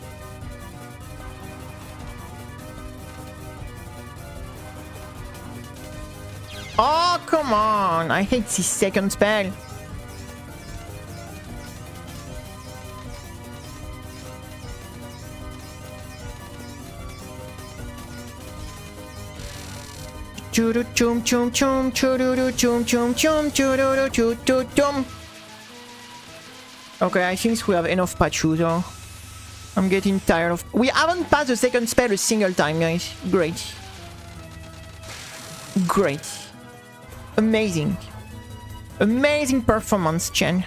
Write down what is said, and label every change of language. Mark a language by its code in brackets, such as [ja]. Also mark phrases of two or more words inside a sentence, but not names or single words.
[en] Oh, come on. I hate this second spell. Churu chum chum chum chururu chum chum chum chururu chum chum chum. Okay, I think we have enough Pachu though. I'm getting tired of. We haven't passed the second spell a single time, guys. Great. Great. Amazing. Amazing performance, Chen.